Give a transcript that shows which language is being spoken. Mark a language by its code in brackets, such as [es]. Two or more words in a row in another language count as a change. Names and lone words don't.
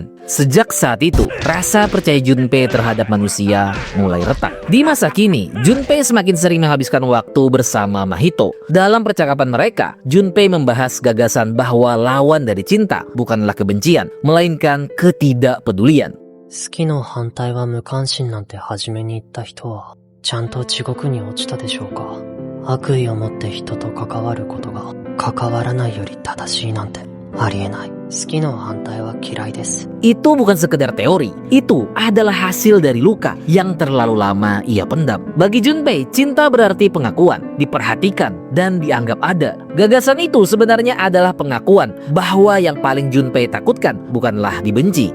[id] Sejak saat itu, rasa percaya Junpei terhadap manusia mulai retak. Di masa kini, Junpei semakin sering menghabiskan waktu bersama Mahito. Dalam percakapan mereka, Junpei membahas gagasan bahwa lawan dari cinta bukanlah kebencian, melainkan ketidakpedulian. [ja] 好きの反対は無関心なんて初めに言った人はちゃんと地獄に落ちたでしょうか。悪意を持って人と関わることが関わらないより正しいなんてありえない。好きの反対は嫌いです。 [id] Itu bukan sekedar teori, itu adalah hasil dari luka yang terlalu lama ia pendam. Bagi Junpei, cinta berarti pengakuan, diperhatikan, dan dianggap ada. Gagasan itu sebenarnya adalah pengakuan bahwa yang paling Junpei takutkan bukanlah dibenci.